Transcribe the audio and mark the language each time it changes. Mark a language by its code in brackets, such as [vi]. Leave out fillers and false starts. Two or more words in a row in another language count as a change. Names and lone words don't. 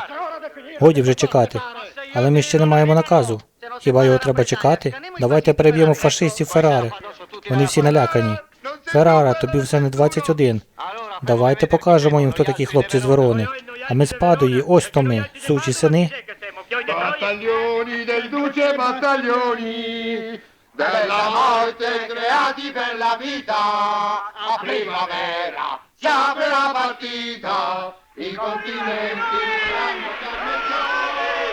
[uk] Годі вже чекати. Але ми ще не маємо наказу. Хіба його треба чекати? Давайте переб'ємо фашистів Феррари. Вони всі налякані. Феррара, тобі все не 21. Давайте покажемо їм, хто такі хлопці з Верони. А ми з Падуї, ось хто ми, сучі сини. [it] Battaglioni del duce, battaglioni della morte creati per la vita. A primavera si apre la partita, i continenti saranno fiammeggiare.